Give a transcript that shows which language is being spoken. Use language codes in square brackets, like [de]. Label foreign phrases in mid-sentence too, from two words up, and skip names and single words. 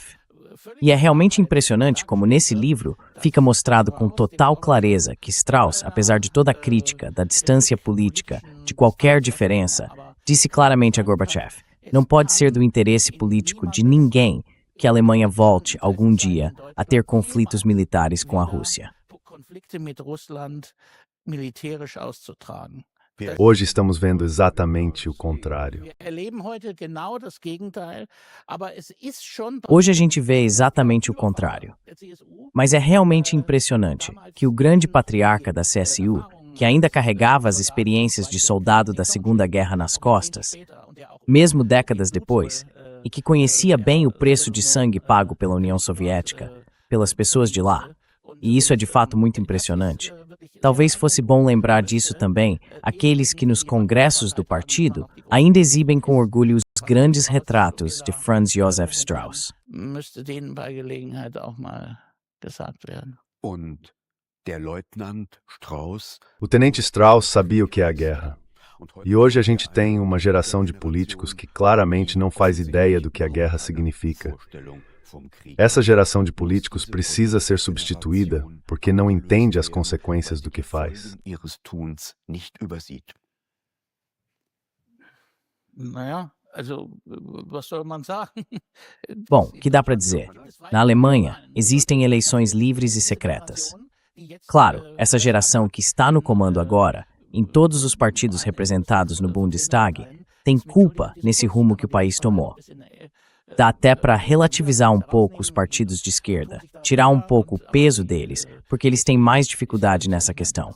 [pt] E é realmente impressionante como nesse livro fica mostrado com total clareza que Strauss, apesar de toda a crítica, da distância política, de qualquer diferença, disse claramente a Gorbachev: não pode ser do interesse político de ninguém que a Alemanha volte algum dia a ter conflitos militares com a Rússia. [de] Konflikte mit Russland militärisch auszutragen. [pt] Hoje estamos vendo exatamente o contrário. [de] Wir erleben heute genau das Gegenteil, aber es ist schon [pt] Hoje a gente vê exatamente o contrário. Mas é realmente impressionante que o grande patriarca da CSU, que ainda carregava as experiências de soldado da Segunda Guerra nas costas, mesmo décadas depois, e que conhecia bem o preço de sangue pago pela União Soviética, pelas pessoas de lá, e isso é de fato muito impressionante. Talvez fosse bom lembrar disso também aqueles que nos congressos do partido ainda exibem com orgulho os grandes retratos de Franz Josef Strauß. [de] müsste denen bei Gelegenheit auch mal gesagt werden. Und der Leutnant Strauß. [pt] O tenente Strauss sabia o que é a guerra. E hoje a gente tem uma geração de políticos que claramente não faz ideia do que a guerra significa. Essa geração de políticos precisa ser substituída porque não entende as consequências do que faz. [de] Naja, also, was soll man sagen? [pt] Bom, o que dá para dizer? Na Alemanha, existem eleições livres e secretas. Claro, essa geração que está no comando agora, em todos os partidos representados no Bundestag, tem culpa nesse rumo que o país tomou. Dá até para relativizar um pouco os partidos de esquerda, tirar um pouco o peso deles, porque eles têm mais dificuldade nessa questão.